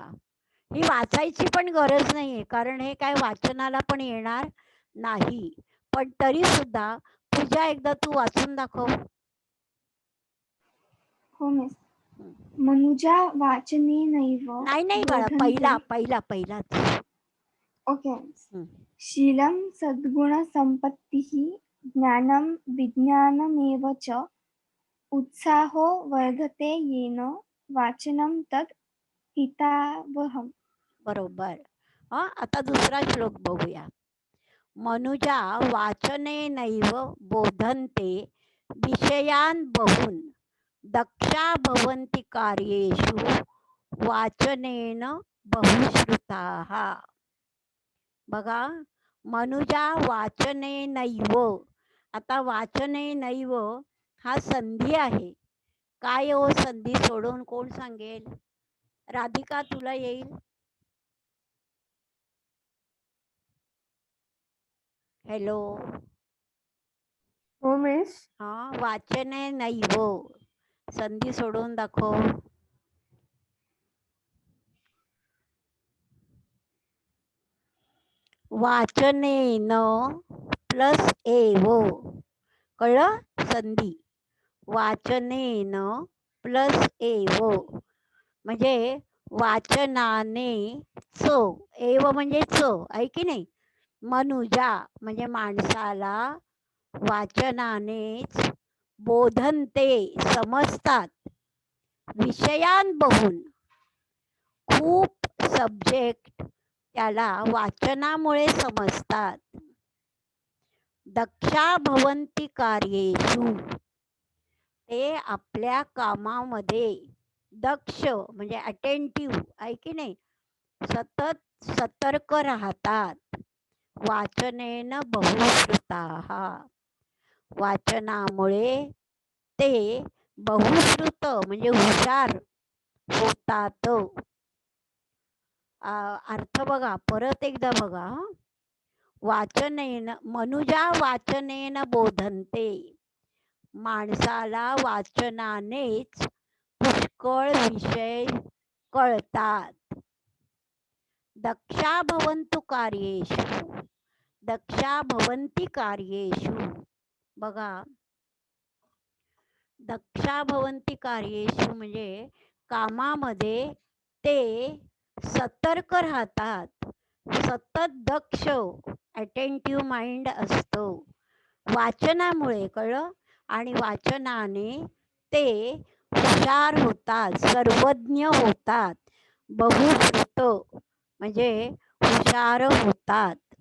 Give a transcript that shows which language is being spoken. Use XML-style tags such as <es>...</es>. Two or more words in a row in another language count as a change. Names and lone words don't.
<mr>ही वाचायची पण गरज नाहीये कारण हे काय वाचनाला पण येणार नाही. पण तरी सुद्धा पूजा एकदा तू वाचून दाखव. हो मिस.</mr> <sa>मनुजा वाचनेनैव</sa> <mr>नाही बाळा, पहिलाच.</mr> <en>okay miss.</en> <sa>शीलं सद्गुणसम्पत्तिः ज्ञानं विज्ञानमेव च उत्साहो वर्धते येन वाचनं तत् हितावहम्.</sa> <mr>बरोबर. आता दुसरा श्लोक बघूया.</mr> <sa>मनुजा वाचनेनैव बोधन्ते विषयान् बहून् दक्षा भवन्ति कार्येषु वाचनेन बहुश्रुताः.</sa> <mr>बघा,</mr> <sa>मनुजा वाचनेनैव.</sa> <mr>आता वाचनेनैव हा संधी आहे. काय हो संधी सोडून कोण सांगेल? राधिका तुला येईल? हॅलो. हो मिस. वाचनेनैव संधी सोडून दाखव.</mr> <sa>वाचनेन प्लस एव.</sa> <mr>कळलं? संधी.</mr> <sa>वाचनेन प्लस एव</sa> <mr>म्हणजे वाचनाने च. एव म्हणजे च, आहे की नाही? मनुजा म्हणजे माणसाला वाचनानेच बोधनते समजतात.</mr> <sa>विषयान बहून</sa> <mr>खूप सब्जेक्ट त्याला वाचनामुळे समजतात.</mr> <sa>दक्षा भवन्ति कार्येषु</sa> <mr>ते आपल्या कामामध्ये दक्ष म्हणजे अटेंटिव्ह, आहे की नाही? सतत सतर्क राहतात.</mr> <sa>वाचनेन बहुश्रुताः</sa> <mr>वाचनामुळे ते बहुश्रुत म्हणजे हुशार होतात. अर्थ बघा, परत एकदा बघा.</mr> <sa>वाचनेन मनुजा वाचनेन बोधन्ते.</sa> <mr>माणसाला वाचनानेच पुष्कळ विषय कळतात.</mr> <sa>दक्षा भवन्तु कार्येषु. दक्षा भवन्ति कार्येषु</sa> <mr>बघा,</mr> <sa>दक्षा भवन्ति कार्येषु</sa> <mr>म्हणजे कामामध्ये ते सतर्क राहतात, सतत दक्ष</mr> <en>attentive mind</en> <mr>असतो. वाचनामुळे कळलं, आणि वाचनाने ते हुशार होतात, सर्वज्ञ होतात, बहुश्रुत म्हणजे हुशार होतात.</mr>